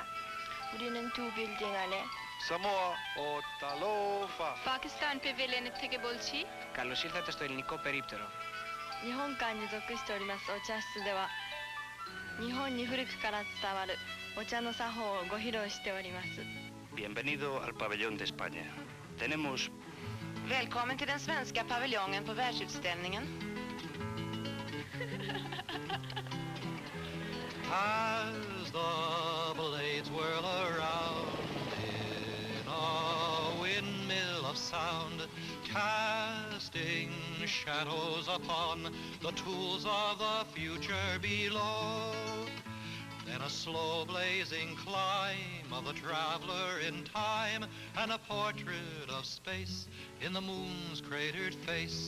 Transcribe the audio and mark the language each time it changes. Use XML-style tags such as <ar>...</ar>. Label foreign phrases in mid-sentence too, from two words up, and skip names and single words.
<ko>우리는 두 빌딩 안에</ko> <sm>Samoa o Talofa.</sm> <bn>Pakistan Pavilion থেকে বলছি.</bn> <el>Καλώς ήρθατε στο ελληνικό περίπτερο.</el> <ja>日本館に属しておりますお茶室では日本に古くから伝わるお茶の作法をご披露しております。</ja> <es>Bienvenido al pabellón de España. Tenemos.</es> <sv>Välkommen till den svenska paviljongen på världsutställningen.</sv> <en>As the blades whirl around in a windmill of sound, casting shadows upon the tools of the future below, then a slow blazing climb of the traveler in time, and a portrait of space in the moon's cratered face.</en>